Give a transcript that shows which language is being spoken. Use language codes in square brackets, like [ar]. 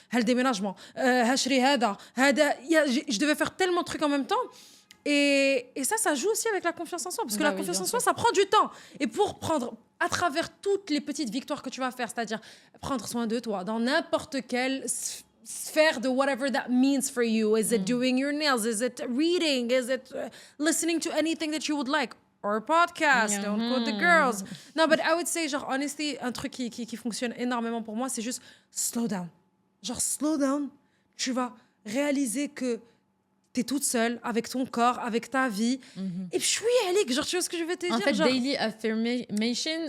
[fr] Le déménagement, je devais faire tellement de trucs en même temps. Et ça joue aussi avec la confiance en soi, parce que la confiance en soi, ça prend du temps. Et pour prendre, à travers toutes les petites victoires que tu vas faire, c'est-à-dire prendre soin de toi, dans n'importe quelle sphère de [en] whatever that means for you. Is it doing your nails? Is it reading? Is it listening to anything that you would like? Or podcast, don't quote the girls. No, but I would say, [fr] genre, honestly, un truc qui fonctionne énormément pour moi, c'est juste [en] slow down. [fr] Genre, [en] slow down, [fr] tu vas réaliser que t'es toute seule avec ton corps, avec ta vie. Et puis, Alec, genre, tu vois ce que je vais te dire? En fait, genre, [en] daily affirmation,